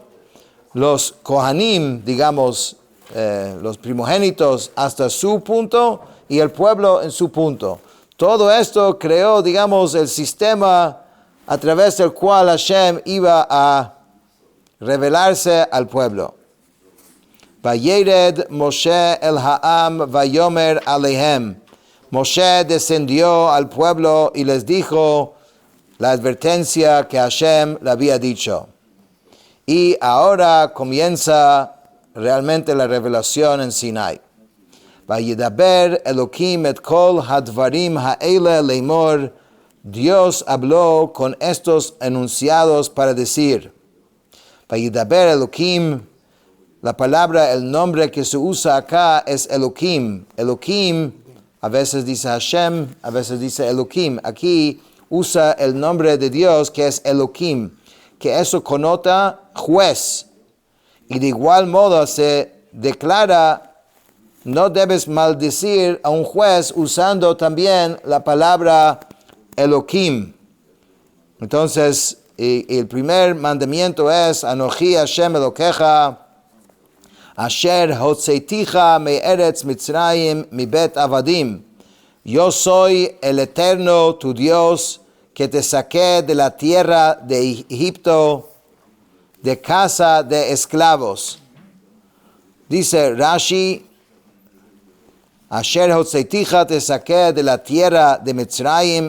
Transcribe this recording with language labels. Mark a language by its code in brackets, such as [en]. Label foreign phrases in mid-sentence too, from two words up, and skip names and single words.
[es] Los Kohanim, digamos, los primogénitos hasta su punto y el pueblo en su punto. Todo esto creó, digamos, el sistema a través del cual Hashem iba a revelarse al pueblo. [he] וירד משה אל העם ויאמר אלהם. [es] Moshe descendió al pueblo y les dijo la advertencia que Hashem le había dicho. Y ahora comienza realmente la revelación en Sinai. [he] וידבר אלהים את כל הדברים האלה לאמר. [es] Dios habló con estos enunciados para decir. [he] וידבר אלהים, [es] la palabra, el nombre que se usa acá es Elokim. Elokim, a veces dice Hashem, a veces dice Elokim. Aquí usa el nombre de Dios que es Elokim, que eso conota juez. Y de igual modo se declara, no debes maldecir a un juez usando también la palabra Elokim. Entonces, el primer mandamiento es, [he] אנכי השם אלהיך אשר הוצאתיך מארץ מצרים מבית עבדים. [es] Yo soy el Eterno, tu Dios, que te saqué de la tierra de Egipto, de casa de esclavos. Dice Rashi, [he] אשר הוצאתיך, [es] te saqué de la tierra de Mitzrayim.